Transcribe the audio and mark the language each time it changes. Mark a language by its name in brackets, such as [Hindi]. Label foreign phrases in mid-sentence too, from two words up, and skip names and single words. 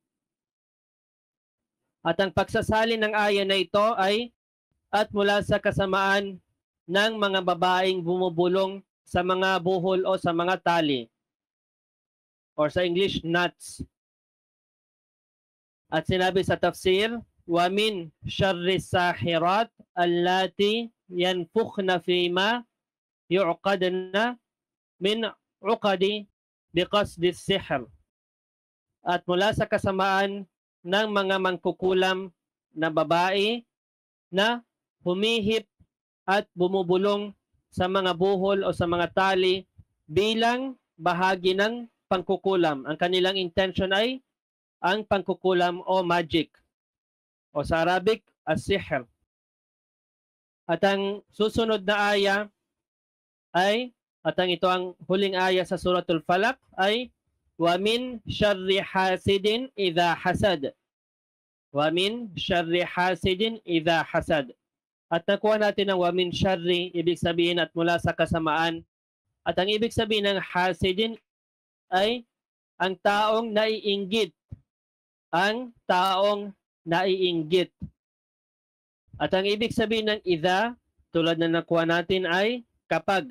[Filipino] At ang pagsasalin ng aya na ito ay at mula sa kasamaan ng mga babaeng bumubulong sa mga buhol o sa mga tali, or sa English, knots. At sinabi sa tafsir, [Arabic] ومن شر الساحرات اللاتي ينفخن فيما يعقدن من العقد بقصد السحر. [Filipino] At mula sa kasamaan ng mga mangkukulam na babae na humihip at bumubulong sa mga buhol o sa mga tali bilang bahagi ng pangkukulam. Ang kanilang intention ay ang pangkukulam o magic, o sa Arabic, as-sihr. At ang susunod na aya ay, at ang ito ang huling aya sa Suratul Falaq ay, [Arabic] ومن شر حاسد إذا حسد. ومن شر حاسد إذا حسد. [Filipino] At nakuha natin ang [Arabic] ومن شر, [Filipino] ibig sabihin at mula sa kasamaan. At ang ibig sabihin ng hasidin ay ang taong naiinggit. Ang taong naiinggit. At ang ibig sabihin ng idha, tulad na nakuha natin, ay kapag.